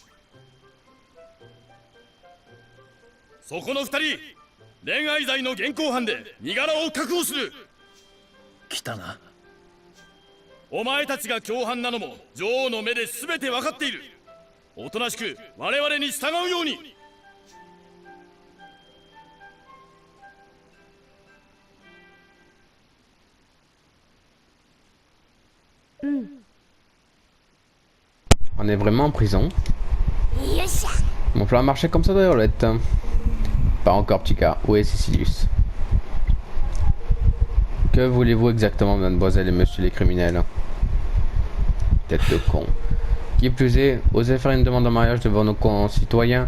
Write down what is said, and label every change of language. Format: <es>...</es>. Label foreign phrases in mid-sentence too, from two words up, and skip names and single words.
<ja>そこの二人、恋愛罪の現行犯で身柄を確保する。来たな。お前たちが共犯なのも女王の目で全て分かっている。おとなしく我々に従うように。</ja> <fr>On est vraiment en prison.</fr> <ja>よっしゃ。</ja> <fr>Mon plan a marché comme ça d'ailleurs, Olette. Pas encore, petit cas. Où est Cécilius? Que voulez-vous exactement, mademoiselle et monsieur les criminels? Tête de con. Qui plus est, osez faire une demande en mariage devant nos concitoyens.</fr>